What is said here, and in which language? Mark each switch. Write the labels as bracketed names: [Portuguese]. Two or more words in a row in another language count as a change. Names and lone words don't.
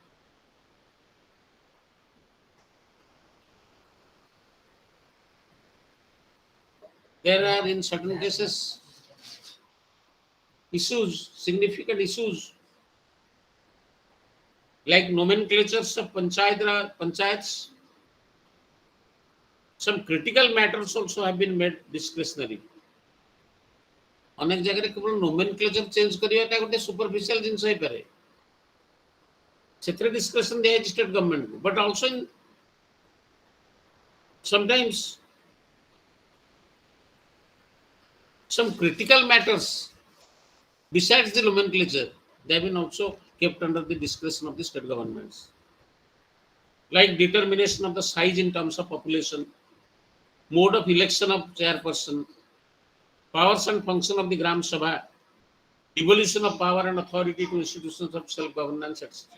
[English] There are in certain cases issues, significant issues, like nomenclatures of panchayats. Some critical matters also have been made discretionary. [Odia] ଅନେକ ଜାଗାରେ କେବଳ [English] nomenclature change [Odia] କରିବାଟା ଗୋଟେ superficial ଜିନିଷ ହେଇପାରେ, ସେଥିରେ discretion ଦିଆଯାଇଛି [English] state government [Odia] କୁ, [English] but also in sometimes some critical matters besides the nomenclature, they have been also kept under the discretion of the state governments, like determination of the size in terms of population, mode of election of chairperson, powers and function of the Gram Sabha, devolution of power and authority to institutions of self-governance, etc.